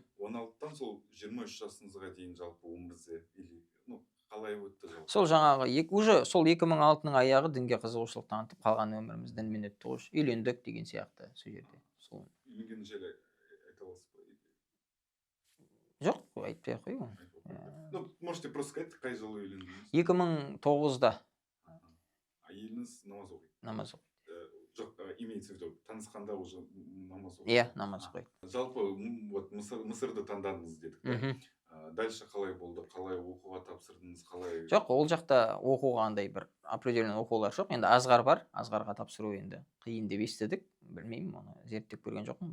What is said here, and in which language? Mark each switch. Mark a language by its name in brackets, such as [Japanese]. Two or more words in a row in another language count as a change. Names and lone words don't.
[Kazakh] 16-тан сол 23 жасыңызға дейін жалпы өміріңізде қалай өтті жалпы? Сол жаңағы уже сол 2006-ның аяғы дінге қызығушылық танытып, қалған өміріміз дінмен өтті ғой. Үйлендік деген сияқты сол жерде. Үйленген жайлы айта аласыз ба? Жоқ, айтпай ақ қояйын. [Russian] Можете просто сказать, [Kazakh] қай жылы үйлендіңіз? 2009-да. Әйеліңіз намаз оқиды? Намаз оқиды. Жоқ, [Russian] имеется в виду, [Kazakh] танысқанда уже намаз оқиды? Иә, намаз оқиды. Жалпы Мысырды таңдадыңыз дедік. Дальше қалай болды? Қалай оқуға тапсырдыңыз? Жоқ, ол жақта оқуға андай бір определенный оқулар жоқ. Енді Азғар бар. Азғарға тапсыру енді қиын деп естідік. Білмеймін, оны зерттеп көрген жоқпын.